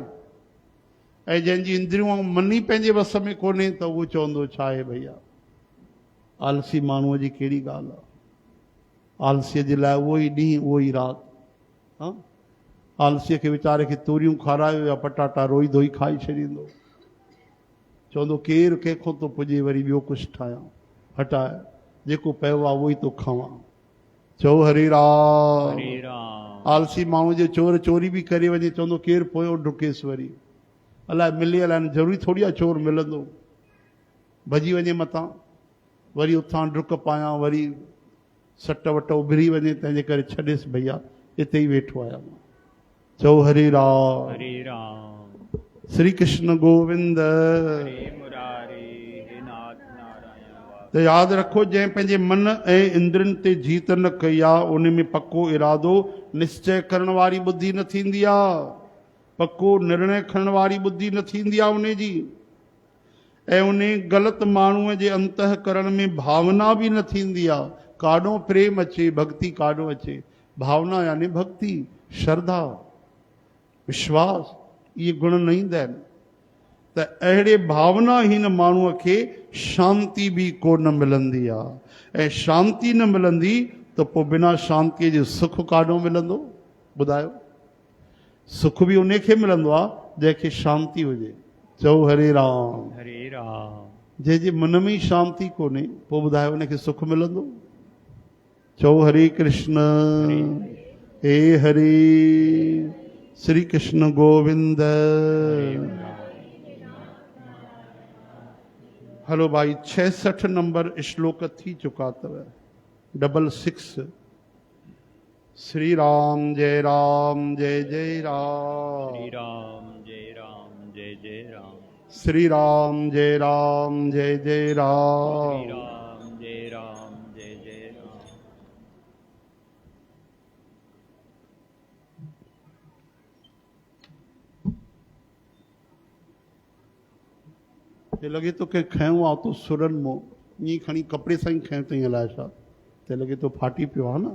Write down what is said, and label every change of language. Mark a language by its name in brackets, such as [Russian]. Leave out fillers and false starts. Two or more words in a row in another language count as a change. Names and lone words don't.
[Sindhi] ऐं जंहिंजी इंद्रियूं ऐं मन ई पंहिंजे वस में कोन्हे, त उहो चवंदो छा आहे भैया, आलसी माण्हूअ जी कहिड़ी ॻाल्हि आहे, आलसीअ जे लाइ उहो ई ॾींहुं उहो ई राति। हा, आलसीअ खे वीचारे खे तूरियूं खारायो या पटाटा रोई धोई खाई छॾींदो, चवंदो केरु कंहिंखां थो पुॼे, वरी ॿियो कुझु ठाहियां, हटाए जेको पियो आहे उहो ई थो खावां। चओ हरे राम। हरे राम। आलसी माण्हू जे चोर चोरी बि करे वञे, चवंदो केरु पोयो डुकेसि, वरी अलाए मिले अलाए, ज़रूरी थोरी आहे चोर मिलंदो, भॼी वञे मथां, वरी उथां डुक पायां, वरी सट वट उभरी वञे, तंहिंजे करे छॾेसि भैया, हिते ई वेठो आहियां मां। चओ हरे राम। हरे राम। श्री कृष्ण गोविंद। हरे मुरारी, हे नाथ नारायण वासुदेव। त यादि रखो, जंहिं पंहिंजे मन ऐं इंद्रियनि ते जीत न कई आहे, उन में पको इरादो, निश्चय करण वारी बुद्धि न थींदी आहे, पको निर्णय खणण वारी बुद्धि न थींदी आहे उन जी। ऐं उन ग़लति माण्हूअ जे अंतःकरण में भावना बि न थींदी आहे। काॾों प्रेम अचे, भक्ति काॾों अचे। भावना यानी भक्ति, श्रद्धा, विश्वास, इहे गुण न ईंदा आहिनि। त अहिड़े भावनाहीन माण्हूअ खे शांती बि कोन मिलंदी आहे, ऐं शांती न मिलंदी त पोइ बिना शांतीअ जे सुख काॾों मिलंदो? ॿुधायो, सुख बि उन खे मिलंदो आहे जंहिंखे शांती हुजे। चओ हरे राम। हरे राम। जंहिंजे मन में ई शांती कोन्हे, पोइ ॿुधायो उनखे सुख मिलंदो? चओ हरे कृष्ण। हे हरे श्री कृष्ण गोविंद। हलो भाई, 66 नंबर श्लोक थी चुका अथव, 66। श्री राम जय राम जय जय राम। श्री राम जय राम जय जय राम। श्री राम जय राम जय जय राम। श्री राम जय राम जय जय राम। ते लॻे थो के खयों आहे तो सुरनि मों, ईअं खणी कपिड़े सां ई खयों अथई, अलाए छा, ते लॻे थो फाटी पियो आहे न।